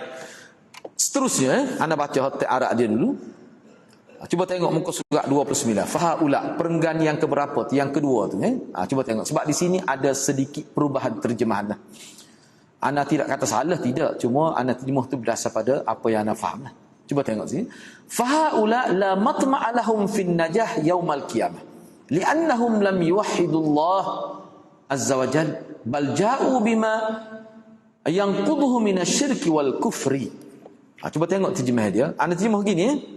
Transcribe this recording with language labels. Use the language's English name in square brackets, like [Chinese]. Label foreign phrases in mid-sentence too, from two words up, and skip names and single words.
[Malay] Seterusnya, anda baca hotel Arab dia dulu. Cuba tengok muka surat 29. Fahaula, perenggan yang keberapa tu? Yang kedua tu. Cuba tengok. Sebab di sini ada sedikit perubahan terjemahan. Ana tidak kata salah, tidak. Cuma ana terjemah tu berdasar pada apa yang ana faham. Cuba tengok sini. [Arabic] فهؤلاء لا مطمع لهم في النجاة يوم القيامة. لأنهم لم يوحدوا الله عز وجل بل جاءوا بما ينقضه من الشرك والكفر. [Malay] Cuba tengok terjemah dia. Ana terjemah gini.